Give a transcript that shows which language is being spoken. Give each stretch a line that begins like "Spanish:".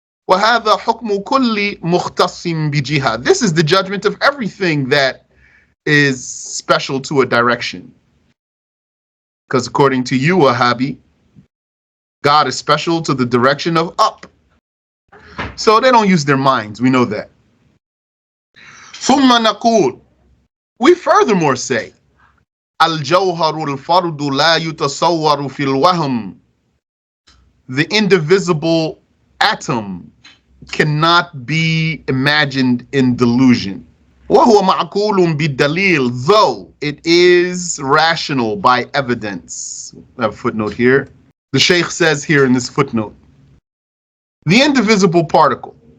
Arabic: وَهَذَا حُكْمُ كُلِّ مُخْتَصٍ بِجِهَةٍ.
English: This is the judgment of everything that is special to a direction. Because according to you, Wahhabi, God is special to the direction of up. So they don't use their minds, we know that.
Arabic: ثُمَّ نَقُولُ,
English: we furthermore say,
Arabic: الجوهر الفرد لا يتصور في الوهم.
English: The indivisible atom cannot be imagined in delusion.
Arabic: وهو معقول بالدليل,
English: though it is rational by evidence. I have a footnote here. The Shaykh says here in this footnote, the indivisible particle